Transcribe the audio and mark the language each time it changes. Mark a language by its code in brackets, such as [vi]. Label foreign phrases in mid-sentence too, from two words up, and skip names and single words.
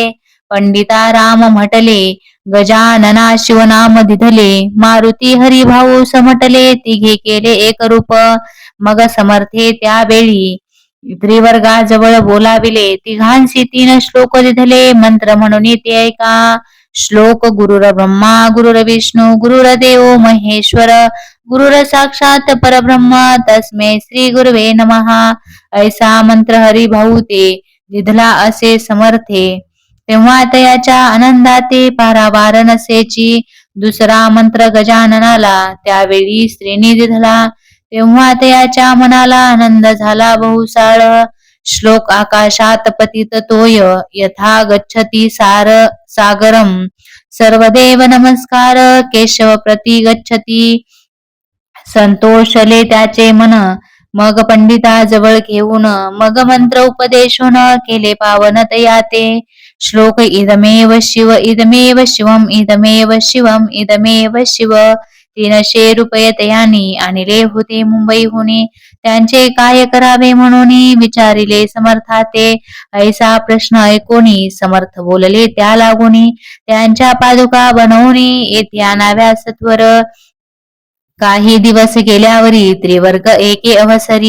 [mr] पंडिता राम म्हटले, गजानना शिवनाम दिधले. मारुती हरिभाऊ समटले, तिघे केले एक रूप. मग समर्थे त्यावेळी त्रिवर्गाजवळ बोलाविले. तिघांसी 3 श्लोक दिधले, मंत्र म्हणून ते ऐका. [sa] श्लोक गुरुर ब्रह्मा गुरुर विष्णू गुरुर्देव महेश्वर, गुरुर साक्षात परब्रह्म, तस्मै श्री गुरुवे नमः. [mr] ऐसा मंत्र हरिभाऊ ते दिधला असे समर्थे. तेव्हा तयाच्या आनंदाते पारावार नसेची. दुसरा मंत्र गजाननाला त्यावेळी स्त्रीनी दिधला. तेव्हा तयाच्या मनाला आनंद झाला बहुसाळ. [sa] श्लोक आकाशात पतित तोय, यथा गच्छती सागरम. सर्वदेव नमस्कार, केशव प्रति गच्छती. [mr] संतोषले त्याचे मन, मग पंडिताजवळ घेऊन. मग मंत्र उपदेशून, केले पावन तयाते. [sa] श्लोक इदमेव शिव इदमेव शिवम इदमेव शिवम इदमेव शिव. [mr] 300 रुपये तयानी आणले होते मुंबईहुनी. त्यांचे काय करावे म्हणून विचारिले समर्थाते. ऐसा प्रश्न ऐकोनी समर्थ बोलले त्या लागोनी. त्यांच्या पादुका बनवूनी येथे आणाव्या सत्वर. काही दिवस गेल्यावरी त्रिवर्ग एके अवसरी.